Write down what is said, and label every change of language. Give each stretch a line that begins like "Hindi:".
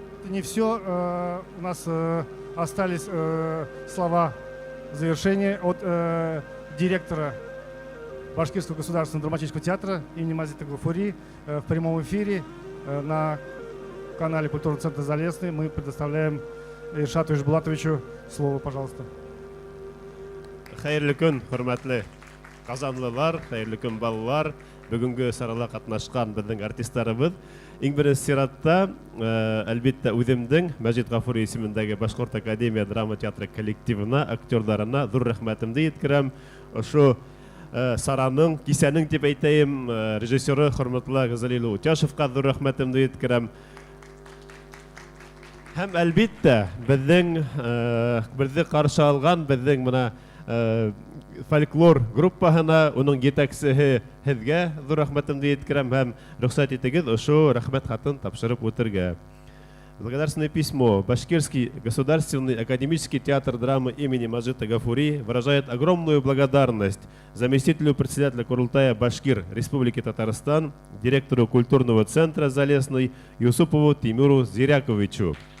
Russian: Не все. У нас остались слова завершения от директора Башкирского государственного драматического театра имени Мазита Гафури в прямом эфире на канале Культурного центра «Залесный». Мы предоставляем Ильшату Ишбулатовичу слово, пожалуйста.
Tatar: Хайырлы күн, хөрмәтле казанлылар, хайырлы күн балалар, бүгенге сарала катнашкан безнең артистларыбыз. Иң беренче сиратта, әлбәттә, үземнең Мәҗит Гафури исемендәге Башкорт академия драма театры коллективына, актерларына зур рәхмәтемне җиткерәм. Ошо сараның, кисәнең дип әйтәем, режиссеры хөрмәтле Газалил Утяшевка зур рәхмәтемне җиткерәм. Һәм әлбәттә, безне каршы алган, безнең менә фольклор группаһына, уның җитәкчесе һезгә зур рәхмәтемне җиткерәм һәм рөхсәт итегез ошо рәхмәт хатын тапшырып үтергә.
Russian: Благодарственное письмо. Башкирский государственный академический театр драмы имени Мажита Гафури выражает огромную благодарность заместителю председателя Курултая Башкир Республики Татарстан, директору культурного центра Залесный Юсупову Тимуру Зиряковичу.